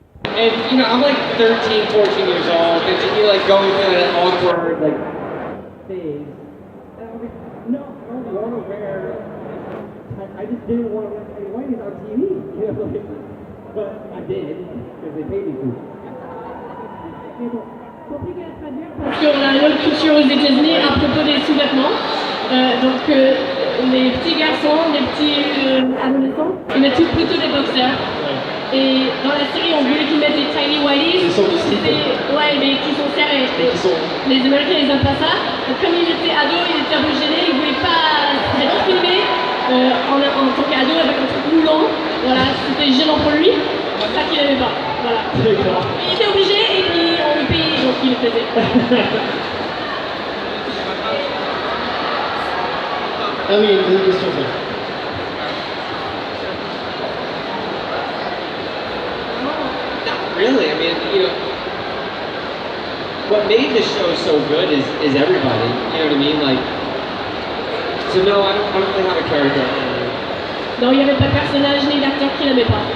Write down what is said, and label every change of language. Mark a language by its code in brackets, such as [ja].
[en] And, you know, I'm like 13, 14 years old, and you're, like, going through that awkward, like, phase. And I'm like, no, I don't want to wear, I just didn't want to wear tidy whities on TV, you know, like, but I did, because they paid me to. [fr] Compliqué à traduire parce qu'on a une autre culture aux États-Unis à propos des sous-vêtements. Donc les petits garçons, les petits adolescents, ils mettent plutôt des boxers. Et dans la série, on voulait qu'ils mettent des tiny whities. Ouais, mais qui sont serrés. Les Américains, ils aiment pas ça. Donc comme il était ado, il était un peu gêné, il voulait pas être filmé en tant qu'ado avec un truc moulant. Voilà, c'était gênant pour lui. C'est ça qu'il n'aimait pas. Voilà. Il était obligé et puis on le payait, donc il le faisait. Ah oui, il y a une deuxième question, ça. [en] Not really. I mean, you know, what made the show so good is everybody. You know what I mean? Like, so no, I don't really have a character. [fr] Non, il n'y avait pas de personnage ni d'acteur qui l'aimait pas.